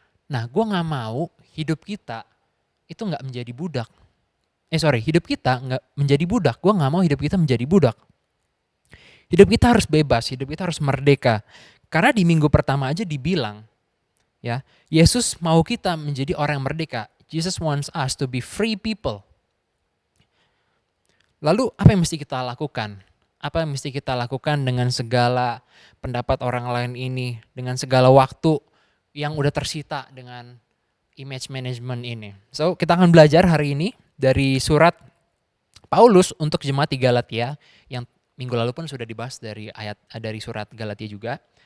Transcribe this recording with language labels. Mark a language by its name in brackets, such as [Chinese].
[Indonesian] Nah gue nggak mau hidup kita itu nggak menjadi budak. Hidup kita nggak menjadi budak. Gue nggak mau hidup kita menjadi budak. Hidup kita harus bebas, hidup kita harus merdeka. Karena di minggu pertama aja dibilang, ya Yesus mau kita menjadi orang yang merdeka. [English] Jesus wants us to be free people. [Indonesian] Lalu apa yang mesti kita lakukan? Apa yang mesti kita lakukan dengan segala pendapat orang lain ini, dengan segala waktu yang udah tersita dengan image management ini. So kita akan belajar hari ini dari surat Paulus untuk jemaat di Galatia yang minggu lalu pun sudah dibahas dari surat Galatia juga.